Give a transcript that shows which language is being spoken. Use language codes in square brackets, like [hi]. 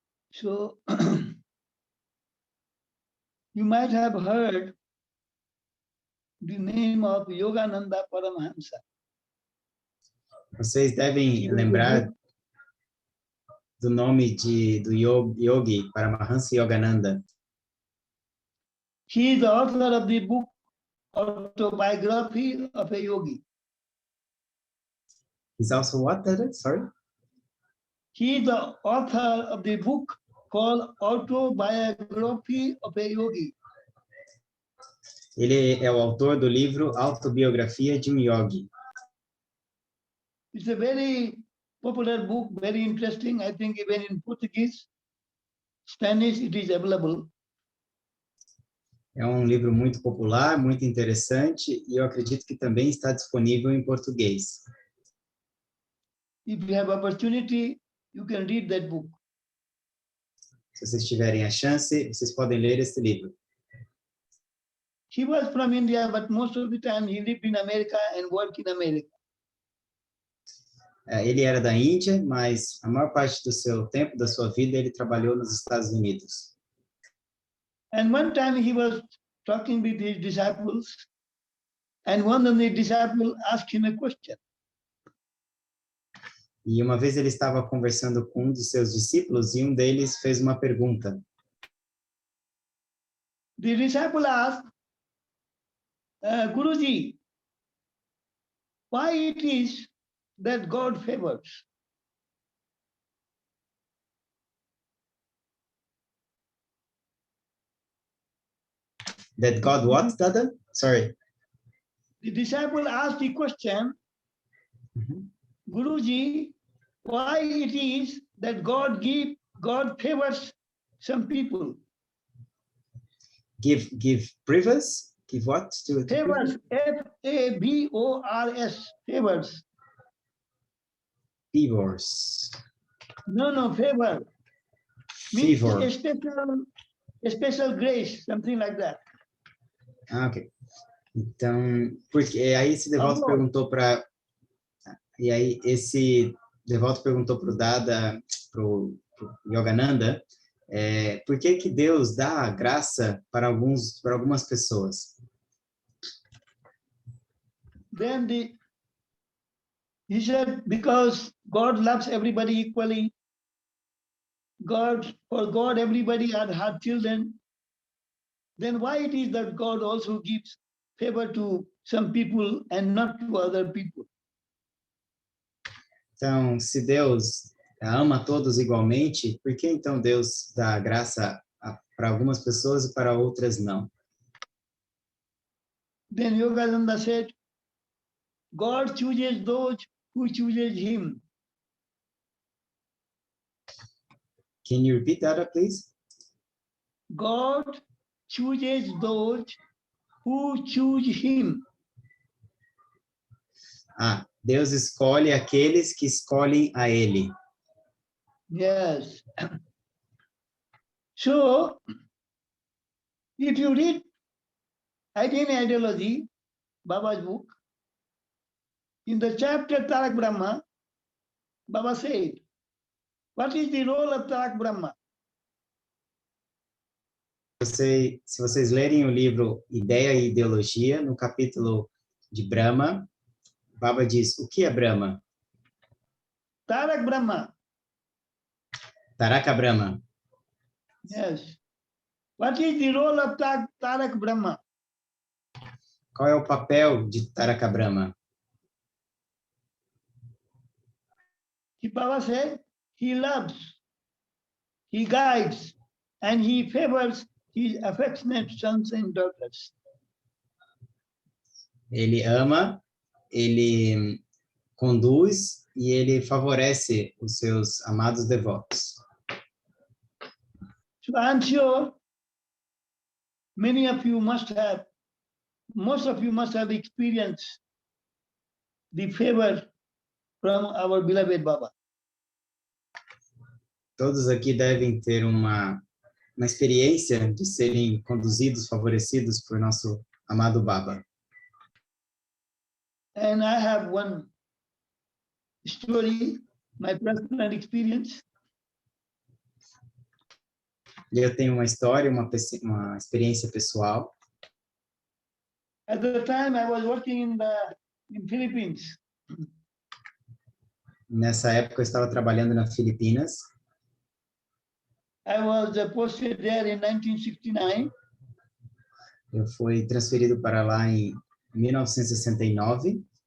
[en] So, you might have heard the name of Yogananda Paramahamsa. [pt] Vocês devem lembrar do nome do yogi Paramahansa Yogananda. [en] He is the author of the book Autobiography of a Yogi. He's also what, Dada? Sorry? He is the author of the book called Autobiography of a Yogi. [pt] Ele é o autor do livro Autobiografia de Yogi. [en] It's a very popular book, very interesting. I think even in Portuguese, Spanish, it is available. [pt] É um livro muito popular, muito interessante, e eu acredito que também está disponível em português. [en] If you have opportunity, you can read that book. [pt] Se vocês tiverem a chance, vocês podem ler esse livro. [en] He was from India, but most of the time he lived in America and worked in America. [pt] Ele era da Índia, mas a maior parte do seu tempo, da sua vida, ele trabalhou nos Estados Unidos. [en] And one time he was talking with his disciples, and one of the disciples asked him a question. [pt] E uma vez ele estava conversando com um dos seus discípulos e um deles fez uma pergunta. [en] The disciple asked, Guruji, why it is that God favors? That God what, Dada? Sorry. The disciple asked the question, Guruji, why it is that God favors some people? Give favors? Give what? Favors, F-A-V-O-R-S, favors. Favors. No, favor. Means Favor. A special grace, something like that. Ah, ok. [pt] Então, porque aí esse devoto perguntou para o Dada, pro Yogananda, por que Deus dá graça para algumas pessoas? [en] Then he said, because God loves everybody equally. For God, everybody are her children. Then why it is that God also gives favor to some people and not to other people? [pt] Então, se Deus ama todos igualmente, por que então Deus dá graça para algumas pessoas e para outras não? [en] Then Yogananda said, God chooses those who chooses him. Can you repeat that, please? God chooses those who choose him. [pt] Ah, Deus escolhe aqueles que escolhem a Ele. [en] Yes. So, if you read Identity and Ideology, Baba's book, in the chapter Tarak Brahma, Baba said, what is the role of Tarak Brahma? [pt] Se vocês lerem o livro Ideia e Ideologia, no capítulo de Brahma, Baba diz, o que é Brahma? [en] Tarak Brahma. Taraka Brahma. Yes. What is the role of Tarak Brahma? [pt] Qual é o papel de Taraka Brahma? [en] Baba said, he loves, he guides, and he favors his affectionate sons and daughters. [pt] Ele ama, ele conduz e ele favorece os seus amados devotos. [en] So I'm sure most of you must have experienced the favor from our beloved Baba. [pt] Todos aqui devem ter uma experiência de serem conduzidos, favorecidos por nosso amado Baba. [en] And I have one story, my personal experience. [pt] E eu tenho uma história, uma experiência pessoal. [en] At the time I was working in Philippines. [pt] Nessa época eu estava trabalhando nas Filipinas. [en] I was posted there in 1969. [pt] Eu fui transferido para lá em 1969.